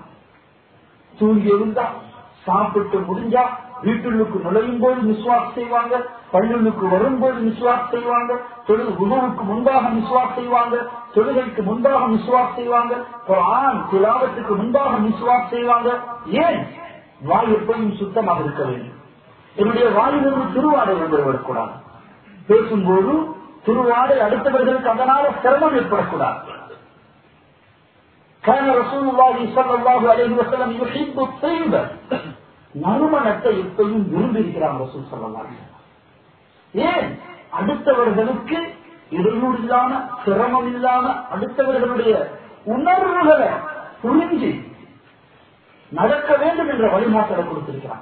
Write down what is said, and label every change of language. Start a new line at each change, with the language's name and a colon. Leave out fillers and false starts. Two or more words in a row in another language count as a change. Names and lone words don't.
Tamil: தூங்கி இருந்தா, சாப்பிட்டு முடிஞ்சா, வீட்டுக்கு நுழையும் போது மிஸ்வாக் செய்வாங்க, பள்ளிக்கு வரும்போது மிஸ்வாக் செய்வாங்க, உணவுக்கு முன்பாக மிஸ்வாக் செய்வாங்க, தொழுகைக்கு முன்பாக மிஸ்வாக் செய்வாங்க, குர்ஆன் திலாவத்துக்கு முன்பாக மிஸ்வாக் செய்வாங்க. ஏன்? வாய் எப்பயும் சுத்தமாக இருக்க வேண்டும். என்னுடைய வாயிலிருந்து திருவாடை வந்துவிடக்கூடாது. பேசும்போது திருவாடை அடுத்தவர்களுக்கு அதனால சிரமம் ஏற்படக்கூடாது.
Arabic: كان رسول الله صلى الله عليه وسلم يحب الطيب.
Tamil: நறுமணத்தை எப்பயும் விரும்பி இருக்கிறார் ரசூல்
Arabic: صلى الله عليه وسلم.
Tamil: ஏன்? அடுத்தவர்களுக்கு இடையூறு இல்லாம, சிரமம் இல்லாம, அடுத்தவர்களுடைய உணர்வுகளை புரிஞ்சு நடக்க வேண்டும் என்ற வழிகாட்டலை கொடுத்திருக்கிறார்.